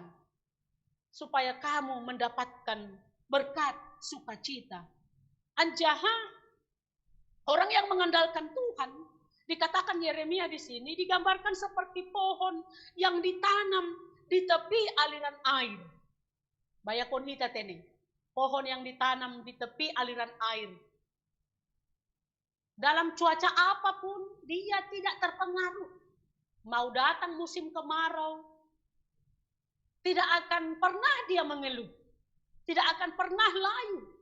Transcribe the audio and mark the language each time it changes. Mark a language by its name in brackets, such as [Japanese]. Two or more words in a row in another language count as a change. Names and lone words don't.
[Indonesian] Supaya kamu mendapatkan berkat sukacita. Anjaha, orang yang mengandalkan Tuhan, dikatakan Yeremia di sini, digambarkan seperti pohon yang ditanam di tepi aliran air. [Batak Simalungun] Bayakon hita tene, [Indonesian] pohon yang ditanam di tepi aliran air. Dalam cuaca apapun, dia tidak terpengaruh. Mau datang musim kemarau, tidak akan pernah dia mengeluh. Tidak akan pernah layu.